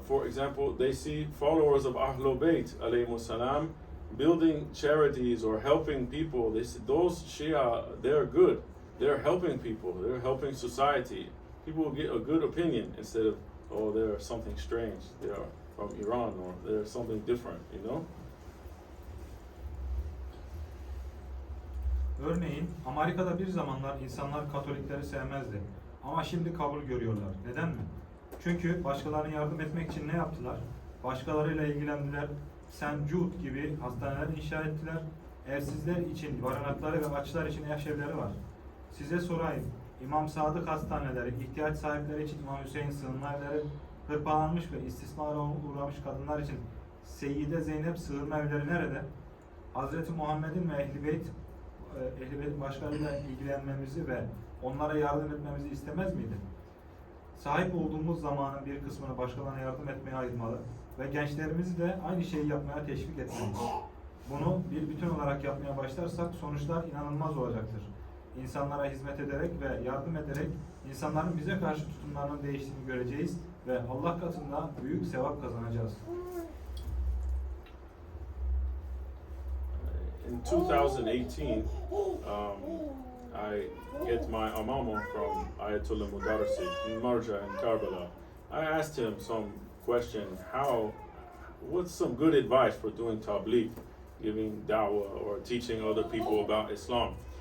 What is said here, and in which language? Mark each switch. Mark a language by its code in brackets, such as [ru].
[en] For example, they see followers of Ahlul Bayt alayhimus salam building charities or helping people. They say those Shia, they're good. They're helping people. They're helping society. People will get a good opinion instead of, oh, they're something strange. They are from Iran or they're something different, you know? [tr] Örneğin Amerika'da bir zamanlar insanlar Katolikleri sevmezdi. Ama şimdi kabul görüyorlar. Neden mi? Çünkü başkalarına yardım etmek için ne yaptılar? Başkalarıyla ilgilendiler. St. Jude gibi hastaneler inşa ettiler. Evsizler için barınakları ve açlar için ev evleri var. Size sorayım. İmam Sadık hastaneleri, ihtiyaç sahipleri için İmam Hüseyin sığınma evleri, hırpalanmış ve istismara uğramış kadınlar için Seyyide Zeynep sığınma evleri nerede? Hazreti Muhammed'in ve Ehl-i Beyt başkalarıyla ilgilenmemizi ve onlara yardım etmemizi istemez miydi? Sahip olduğumuz zamanın bir kısmını başkalarına yardım etmeye ayırmalı ve gençlerimizi de aynı şeyi yapmaya teşvik etmeliyiz. Bunu bir bütün olarak yapmaya başlarsak sonuçlar inanılmaz olacaktır. İnsanlara hizmet ederek ve yardım ederek insanların bize karşı tutumlarının değiştiğini göreceğiz ve Allah katında büyük sevap kazanacağız. [en] In 2018, I get my amama from Ayatollah Mudarrisi in Marja in Karbala. I asked him some question, what's some good advice for doing tabligh, giving da'wah or teaching other people about Islam?